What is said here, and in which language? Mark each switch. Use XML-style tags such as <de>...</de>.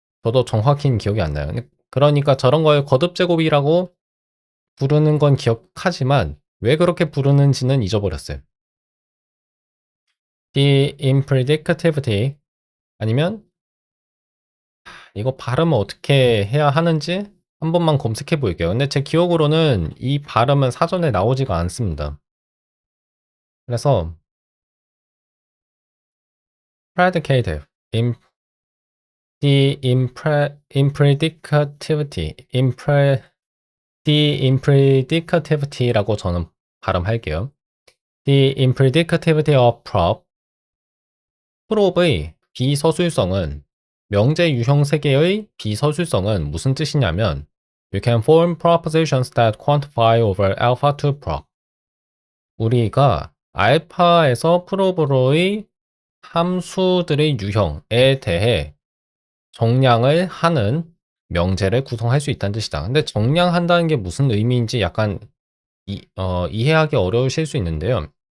<ko>저도 정확히는 기억이 안 나요. 그러니까 저런 걸 거듭 제곱이라고 부르는 건 기억하지만 왜 그렇게 부르는지는 잊어버렸어요. The impredicativity 아니면 이거 발음을 어떻게 해야 하는지 한 번만 검색해 볼게요. 근데 제 기억으로는 이 발음은 사전에 나오지가 않습니다. 그래서 predicative, the impredicativity, the impredicativity라고 저는 발음할게요.</ko> <en>The impredicativity of prop,</en> <ko>프롭의 비서술성은 명제 유형 세계의 비서술성은 무슨 뜻이냐면</ko> <en>You can form propositions that quantify over alpha to prop.</en> <ko>우리가 알파에서 프롭으로의 함수들의 유형에 대해 정량을 하는 명제를 구성할 수 있다는 뜻이다. 근데 정량한다는 게 무슨 의미인지 약간 이해하기 어려우실 수 있는데요.</ko>